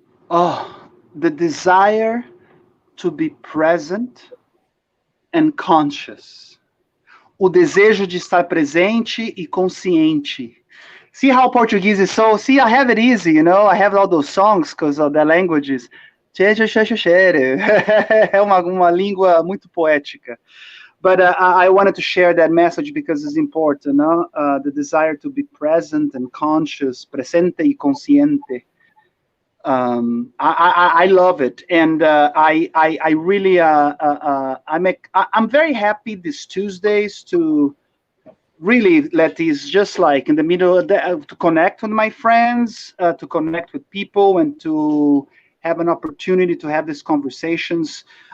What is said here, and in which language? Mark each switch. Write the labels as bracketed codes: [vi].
[en] Oh, the desire to be present and conscious. [pt] O desejo de estar presente e consciente. [en] See how Portuguese is so... See, I have it easy, you know? I have all those songs because of the languages. [pt] É uma língua muito poética. [en] But I wanted to share that message because it's important, no? The desire to be present and conscious, [es] presente y consciente. [en] I love it, and I really I'm very happy these Tuesdays to really let these just like in the middle of to connect with my friends, to connect with people, and to have an opportunity to have these conversations.